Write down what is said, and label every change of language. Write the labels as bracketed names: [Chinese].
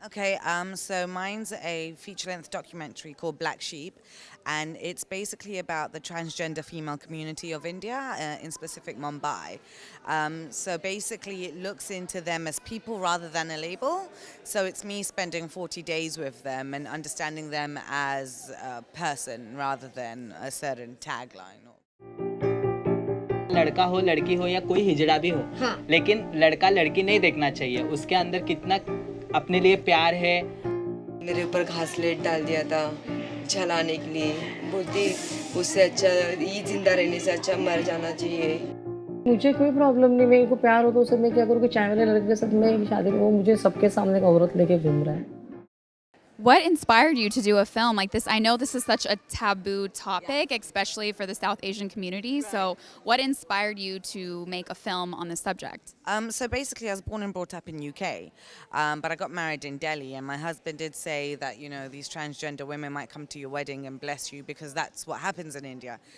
[English] Okay, so mine's a feature-length documentary called Black Sheep, and it's basically about the transgender female community of India, in specific Mumbai. So basically it looks into them as people rather than a label. So it's me spending 40 days with them and understanding them as a person rather than a certain tagline. [Hindi] लड़का हो लड़की हो या कोई हिजड़ा भी हो लेकिन लड़का लड़की नहीं देखना चाहिए उसके अंदर कितना अपने लिए प्यार है मेरे ऊपर घासलेट डाल दिया था जलाने के लिए बोलती उससे अच्छा ये जिंदा रहने से अच्छा मर जाना चाहिए मुझे कोई प्रॉब्लम नहीं मेरे को प्यार हो तो उससे मैं क्या करूँ कि चाय वाले लड़के के साथ मैं शादी वो मुझे सबके सामने एक औरत लेके घूम रहा है [English] What inspired you to do a film like this? I know this is such a taboo topic, especially for the South Asian community. Right. So what inspired you to make a film on this subject? So basically, I was born and brought up in UK, but I got married in Delhi, and my husband did say that, you know, these transgender women might come to your wedding and bless you because that's what happens in India.